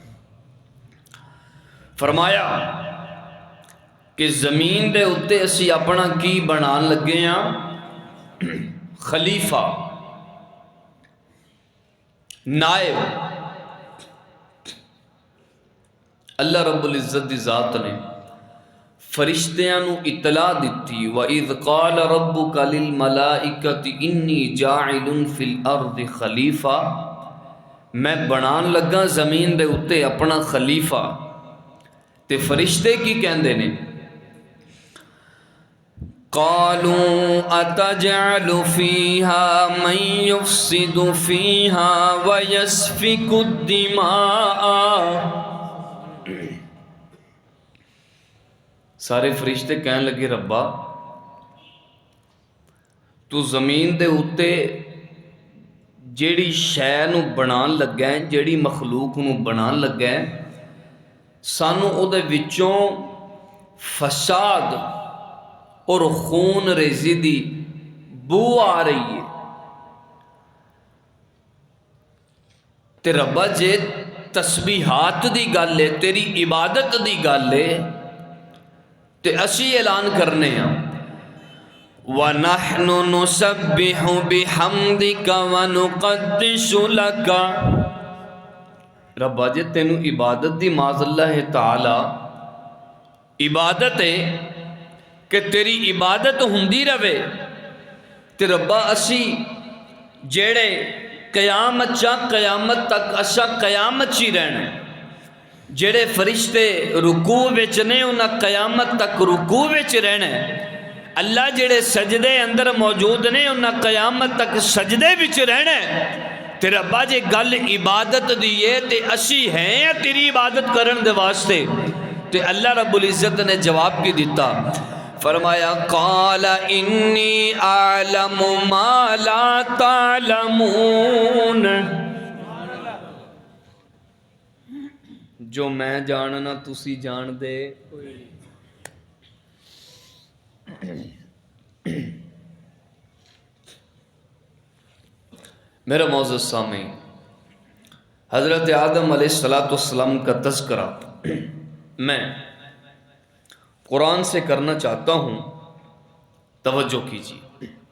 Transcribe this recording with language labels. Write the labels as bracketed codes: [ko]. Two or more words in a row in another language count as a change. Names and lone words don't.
[pa] فرمایا کہ زمین دے اتے اسی اپنا کی بنان لگے ہاں؟ خلیفہ، نائب۔ اللہ رب العزت دی ذات نے فرشتیاں نو اطلاع دیتی [ar] وَإِذْ قَالَ رَبُّكَ لِلْمَلَائِكَةِ إِنِّي جَاعِلٌ فِي الْأَرْضِ خَلِيفَةً، [pa] میں بنان لگا زمین دے اتے اپنا خلیفہ۔ تے فرشتے کی کہندے نے [ar] قَالُوا أَتَجْعَلُ فِيهَا مَن يُفْسِدُ فِيهَا وَيَسْفِكُ الدِّمَاءَ۔ [pa] سارے فرشتے کہنے لگے ربا تو زمین دے اتے جیڑی شے نو بنان لگا ہے، جیڑی مخلوق نو بنان لگا ہے، سانو او دے وچوں فساد اور خون ریزی دی بو آ رہی ہے۔ تے ربا جے تسبیحات دی گل ہے، تیری عبادت دی گل ہے، تے اسی اعلان کرنے ہیں [ar] وَنَحْنُ نُسَبِّحُ بِحَمْدِكَ وَنُقَدِّسُ لَكَ۔ [pa] ربا جے تینو عبادت دی معاذ اللہ تعالی عبادت ہے کہ تیری عبادت ہوندی رہے، تے ربا اسی جیڑے قیامت چا قیامت تک اسا قیامت چی رہنے، جڑے فرشتے رکوع وچ نے انہاں قیامت تک رکوع وچ رہنا، اللہ جڑے سجدے اندر موجود نے انہاں قیامت تک سجدے وچ رہنا، تے ربا جے گل عبادت دیئے تے اسی ہیں یا تیری عبادت کرن دے واسطے؟ تے اللہ رب العزت نے جواب کی دیتا، فرمایا [ar] قال انی اعلم ما لا تعلمون، [pa] جو میں جاننا تسی جان دے میرا معزز سامعین، [ur] حضرت آدم علیہ السلام کا تذکرہ میں قرآن سے کرنا چاہتا ہوں، توجہ کیجیے۔